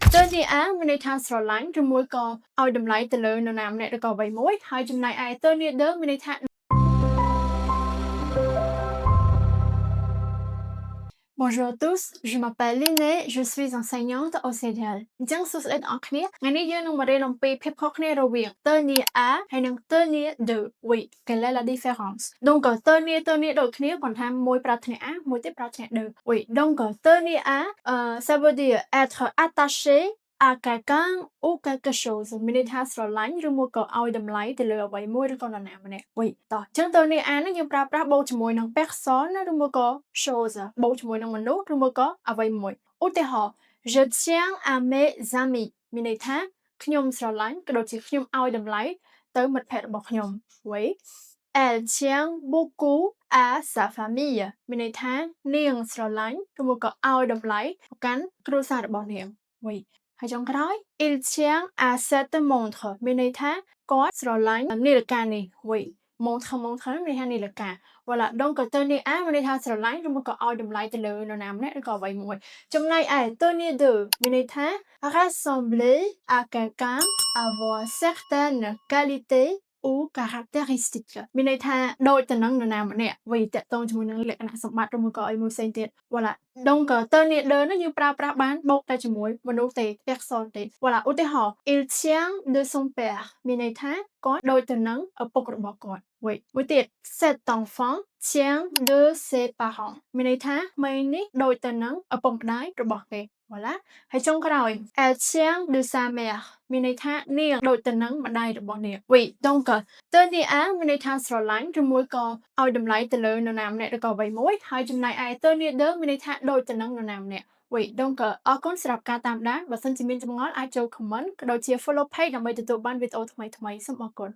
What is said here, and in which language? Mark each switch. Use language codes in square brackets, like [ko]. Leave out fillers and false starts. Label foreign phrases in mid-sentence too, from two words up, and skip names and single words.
[fr] Tony á [km] មានន័យថាស្រឡាញ់ឬមួយក៏ឲ្យតម្លៃទៅលើនរណាម្នាក់ឬក៏អ្វីមួយហើយចំណែកឯ [fr] Tony de [km] មានន័យថា [fr] Bonjour à tous, je m'appelle Liné, je suis enseignante au CDL [km] អញ្ចឹងសួស្តីអ្នកនរគ្នាថ្ងៃនេះយើងនឹងមករៀនអំពីភាពខុសគ្នារវាង [fr] Tony A [km] ហើយនិង [fr] Tony de oui quelle est la différence donc Tony [km] ដូចគ្នាប៉ុន្តែមួយប្រើធាតុ A មួយទៀតប្រើធាតុ [fr] de oui donc Tony A ça veut dire être attaché à quelqu'un ou quelque chose [km] មានន័យថាស្រឡាញ់ឬ មួយក៏ឲ្យតម្លៃទៅលើអ្វីមួយឬក៏នរណាម្នាក់វិញតោះអញ្ចឹងទៅនេះអានយើងប្រើប្រាស់បូកជាមួយនឹង personne ឬមួយក៏ chose បូកជាមួយនឹងមនុស្សឬមួយក៏អ្វីមួយឧទាហរណ៍ [fr] je tiens à mes amis [km] មានន័យថាខ្ញុំស្រឡាញ់ក៏ដូចជាខ្ញុំឲ្យតម្លៃទៅមិត្តភក្តិរបស់ខ្ញុំវិញ [fr] elle tient beaucoup à sa famille [km] មានន័យថានាង ស្រឡាញ់ឬមួយក៏ឲ្យតម្លៃទៅកាន់គ្រួសាររបស់នាងវិញហើយចុងក្រោយ [fr] il tient à cette montre [km] មានន័យថាគាត់ស្រឡាញ់នាឡិកានេះវិញ montre មានន័យថានាឡិកា [fr] voilà donc tenir à [km] មានន័យថាស្រឡាញ់ឬមួយក៏ឲ្យតម្លៃទៅលើន រណាម្នាក់ឬក៏អ្វីមួយចំណែកឯ [fr] tenir de [km] មានន័យថា [fr] ressembler à quelqu'un avoir certaines qualités ou caractéristiques [km] មានន័យថាដូចទៅនឹងនរណាម្នាក់វិញតកតងជាមួយនឹងលក្ខណៈសម្បត្តិឬមួយក៏អីមួយផ្សេងទៀត voilà [fr] donc tenir de [km] នេះយើងប្រើប្រាស់បានបូកតែជាមួយមនុស្សទេ personne ទេ voilà ឧទាហរណ៍ [fr] il tient de son père [km] មានន័យថាគាត់ដូចទៅ នឹងឪពុករបស់គាត់វិញមួយទៀត [fr] cet enfant tient de ses parents [km] មានន័យថាក្មេងនេះដូចទៅនឹង ឪពុកម្ដាយរបស់គេ voilà ហើយចុងក្រោយ [fr] elle tient de sa mère [km] មានន័យថានាងដូចទៅនឹងម្ដាយរបស់នាងវិញ [fr] donc tenir à [km] មានន័យថាស្រឡាញ់ឬមួយក៏ឲ្យតម្លៃទៅលើនរណាម្នាក់ឬក៏អ្វីមួយហើយចំណែកឯ [fr] tenir de [km] មានន័យថាដូចទៅនឹងនរណាម្នាក់វិញ donc អរគុណសម្រាប់ការតាមដានបើសិនជាមានចម្ងល់អាចចូល comment ក៏ដូចជា [en] follow page [km] ដើម្បីទទួលបានវីដេអូថ្មីៗសូមអរគុណ